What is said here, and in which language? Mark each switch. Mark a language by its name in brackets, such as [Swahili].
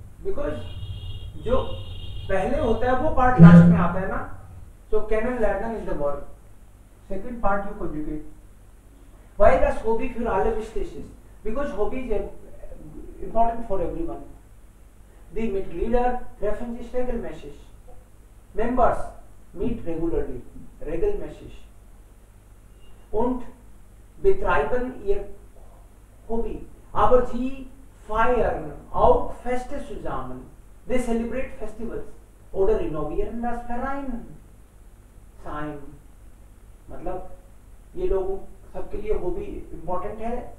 [English] Because [Hindi] जो पहले होता है वो पार्ट लास्ट में आता है ना, [English] so Kennenlernen is the verb. Second part you conjugate. Why does hobby [German] für alle wichtig ist? [English] Because hobby is important for everyone. [German] The Mitglieder treffen sich regelmäßig. [English] Members meet regularly, [German] regelmäßig. Und betreiben ihr Hobby. Aber sie feiern auch Feste zusammen. [English] They celebrate festivals. [German] oder renovieren das Verein sein. [Hindi] मतलब ये लोगों सबके लिए hobby important है.